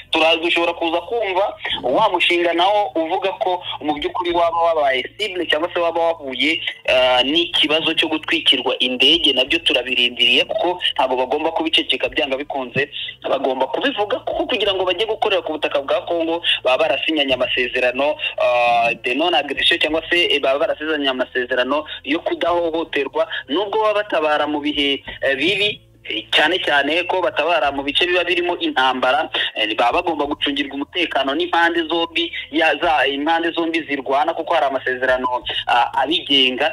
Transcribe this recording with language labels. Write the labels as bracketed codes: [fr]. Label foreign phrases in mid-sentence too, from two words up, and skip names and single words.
[rw] Dushobora kuza kumva wa mushinga nawo uvuga ko mu by'ukuri waba wabaye cible cyangwa se waba wahuye n'ikibazo cyo gutwikirwa indege. Nabyo turabirindiriye kuko ntabwo bagomba kubiceceka, byanga bikunze bagomba kubivuga kuko kugira ngo bajye gukorera ku butaka bwa Kongo baba barasinyanye amasezerano [fr] de non agression [rw] cyangwa se baba barasinyanye amasezerano yo kudahohoterwa, nubwo baba batabara mu bihe bibi cyane ko batabara mu bice biba birimo intambara. Baba bagomba gucungirwa umutekano n'impande zombi zirwana kuko hari amasezerano abigenga.